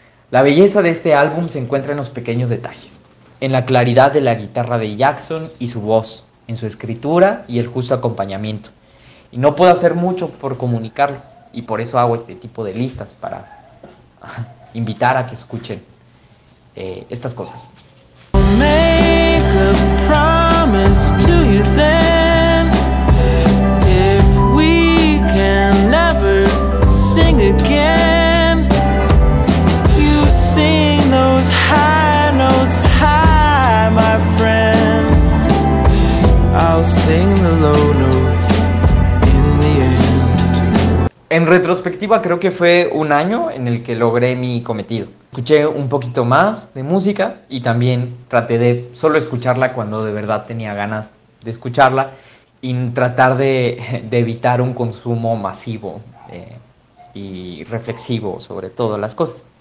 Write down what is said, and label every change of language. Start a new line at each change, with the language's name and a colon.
Spanish: La belleza de este álbum se encuentra en los pequeños detalles, en la claridad de la guitarra de Jackson y su voz, en su escritura y el justo acompañamiento. Y no puedo hacer mucho por comunicarlo, y por eso hago este tipo de listas para invitar a que escuchen estas cosas.
English: Make a promise to you then. If we can never sing again, you sing those high notes high, my friend. I'll sing the low notes in the end.
Spanish: En retrospectiva creo que fue un año en el que logré mi cometido. Escuché un poquito más de música y también traté de solo escucharla cuando de verdad tenía ganas de escucharla y tratar de evitar un consumo masivo y reflexivo sobre todas las cosas.